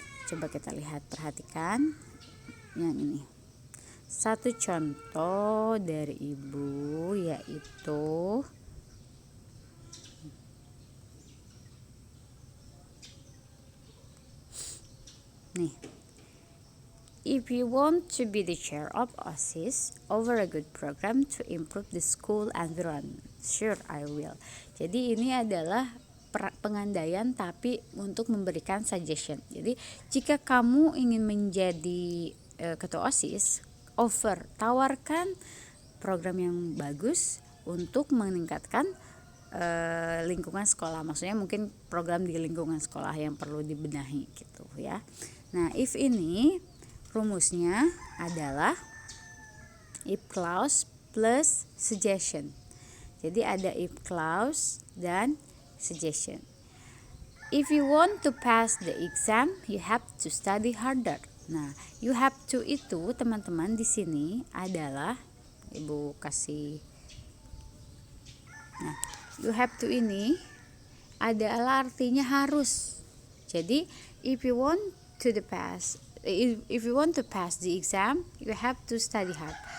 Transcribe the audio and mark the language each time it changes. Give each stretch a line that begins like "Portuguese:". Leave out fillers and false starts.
Indonesian: Coba kita lihat, perhatikan yang ini. Satu contoh dari ibu yaitu nih.
English: If you want to be the chair of OSIS over a good program to improve the school environment, sure I will.
Indonesian: Jadi ini adalah pengandaian tapi untuk memberikan suggestion. Jadi jika kamu ingin menjadi ketua OSIS, tawarkan program yang bagus untuk meningkatkan lingkungan sekolah. Maksudnya mungkin program di lingkungan sekolah yang perlu dibenahi gitu, ya. Nah, if ini rumusnya adalah
English: if clause plus suggestion.
Indonesian: Jadi ada if clause dan suggestion.
English: If you want to pass the exam, you have to study harder.
Indonesian: Nah,
English: you have to
Indonesian: itu teman-teman di sini adalah ibu kasih. Nah,
English: you have to
Indonesian: ini adalah artinya harus. Jadi
English: if you want to pass the exam, you have to study hard.